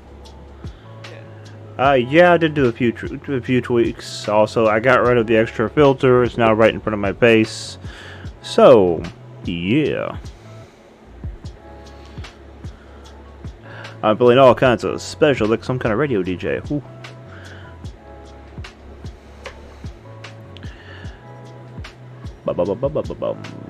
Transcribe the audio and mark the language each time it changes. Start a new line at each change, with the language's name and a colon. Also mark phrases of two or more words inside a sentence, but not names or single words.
English: Yeah, I did do a few tweaks. Also, I got rid of the extra filter. It's now right in front of my base. So, yeah. I'm feeling all kinds of special, like some kind of radio DJ. Ooh. Ba-ba-ba-ba-ba-bum.